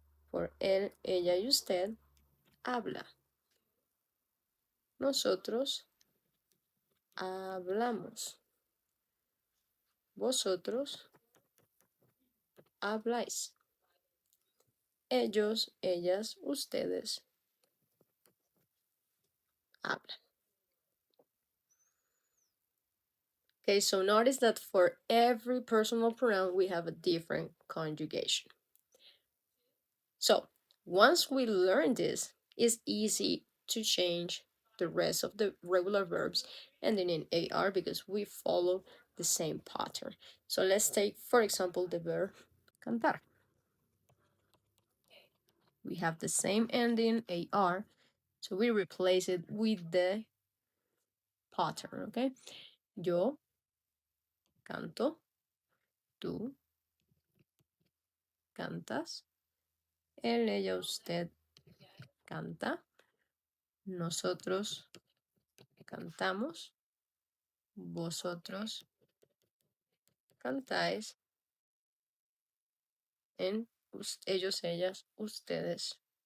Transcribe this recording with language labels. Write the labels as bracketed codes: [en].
[es] For él, ella y usted, habla. Nosotros hablamos. Vosotros habláis. Ellos, ellas, ustedes hablan. [en] Okay, so notice that for every personal pronoun, we have a different conjugation. So once we learn this, it's easy to change the rest of the regular verbs ending in AR because we follow the same pattern. So let's take, for example, the verb cantar. We have the same ending, AR, so we replace it with the pattern, okay? [es] Yo canto, tú cantas, él, ella, usted canta, nosotros cantamos, vosotros cantáis, en ellos, ellas, ustedes.